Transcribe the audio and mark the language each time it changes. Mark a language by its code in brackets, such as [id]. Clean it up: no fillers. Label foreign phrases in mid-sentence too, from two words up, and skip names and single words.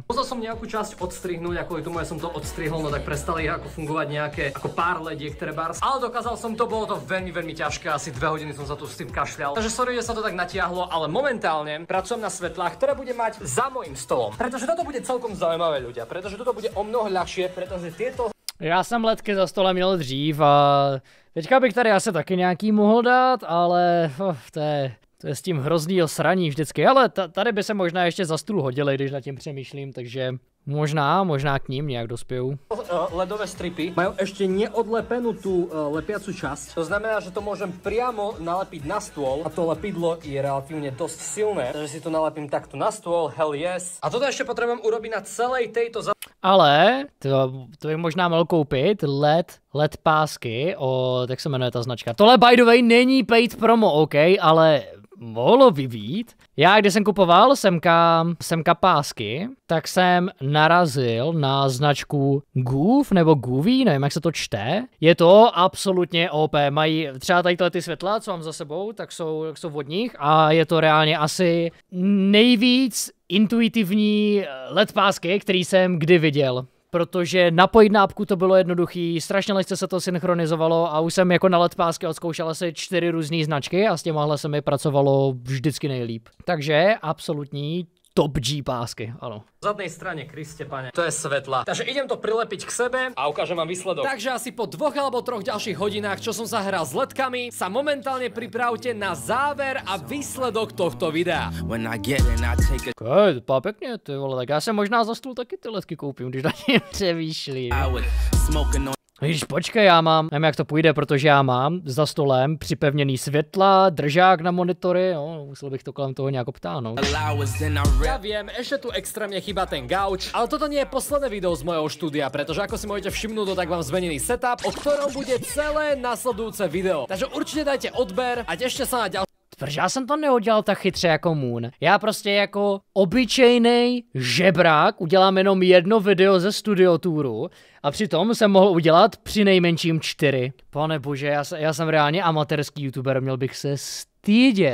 [sk] Musel som nejakú časť odstrihnúť, ako tomu ja som to odstrihol, no tak prestali ako fungovať nejaké ako pár lediek trebárs. Ale dokázal som to, bolo to veľmi ťažké, asi 2 hodiny som sa tu s tým kašľal. Takže sorry, že sa to tak natiahlo, ale momentálne pracujem na svetlách, ktoré budem mať za mojím stolom. Pretože toto bude celkom zaujímavé ľudia, pretože toto bude o mnoho ľahšie, pretože tieto... [cs] Já jsem ledky za stolem měl dřív a teďka bych tady asi taky nějaký mohl dát, ale to je s tím hroznýho sraní vždycky, ale tady by se možná ještě za stůl hodili, když nad tím přemýšlím, takže možná k ním nějak dospěju. [sk] Ledové stripy majú ešte neodlepenú tú lepiacu časť. To znamená, že to môžem priamo nalepiť na stôl a to lepidlo je relatívne dosť silné, takže si to nalepím takto na stôl, [en] hell yes. [sk] A toto ešte potrebujem urobiť na celej tejto [cs] Ale to by možná mohl koupit LED pásky od, jak se jmenuje ta značka. Tohle [en] by the way [cs] není [en] paid promo, [cs] OK, ale mohlo by být. Já, když jsem kupoval semka pásky, tak jsem narazil na značku Goof nebo Goovy, nevím, jak se to čte. Je to absolutně OP. Mají třeba tady ty světla, co mám za sebou, tak jsou od nich a je to reálně asi nejvíc intuitivní LED pásky, který jsem kdy viděl. Protože napojit na apku to bylo jednoduchý, strašně lehce se to synchronizovalo a už jsem jako na LED pásky odzkoušel asi 4 různé značky a s těmahle se mi pracovalo vždycky nejlíp. Takže absolutní [en] top G [cs] pásky, ano. [sk] V zadnej strane, Kriste pane, to je svetla. Takže idem to prilepiť k sebe a ukážem vám výsledok. Takže asi po 2 alebo 3 ďalších hodinách, čo som sa hral s ledkami, sa momentálne pripravte na záver a výsledok tohto videa. [cs] Okay, to pěkně, ty vole, tak já se možná za stůl taky ty ledky koupím, když na ně přemýšlím. Víš, počkej, já mám, nevím jak to půjde, protože já mám za stolem připevněný světla, držák na monitory, no, musel bych to kolem toho nějak obtáhnout. [sk] Ja viem, ešte tu extrémne chýba ten gauč, ale toto nie je posledné video z mojho štúdia, pretože ako si môžete všimnúť, tak mám zmenený setup, o ktorom bude celé nasledujúce video. Takže určite dajte odber a tešte sa na ďalšie. [cs] Protože já jsem to neudělal tak chytře jako Moon. Já prostě jako obyčejnej žebrák udělám jenom jedno video ze studioturu a přitom jsem mohl udělat při nejmenším 4. Pane bože, já jsem reálně amatérský youtuber, měl bych se stydět.